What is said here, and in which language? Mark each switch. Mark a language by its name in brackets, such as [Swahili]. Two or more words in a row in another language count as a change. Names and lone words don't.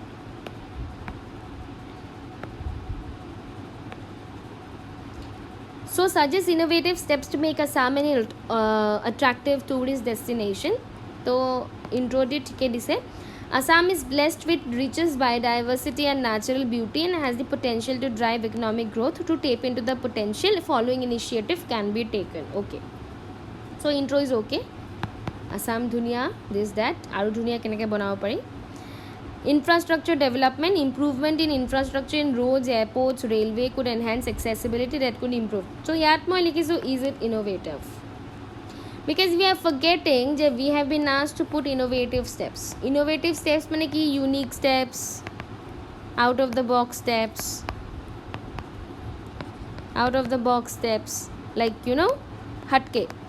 [English] So So suggest innovative steps to make Assam an attractive tourist destination. [Assamese] তো intro দি ঠিক দিছে. [English] Assam is blessed with richest biodiversity and natural beauty and has the potential to drive economic growth. To tap into the potential, following initiative can be taken. Okay. So intro is okay. [Assamese] অসম ধুনীয়া, [English] this that. [Assamese] আৰু ধুনীয়া কেনেকৈ বনাব পাৰি. [English] Infrastructure development, improvement in infrastructure in roads, airports, railway could enhance accessibility, that could improve. So [Assamese] ইয়াত মই লিখিছোঁ, [English] is it innovative? Because we are forgetting that we have been asked to put innovative steps. Innovative steps [Assamese] মানে কি [English] unique steps, out of the box steps, like hatke.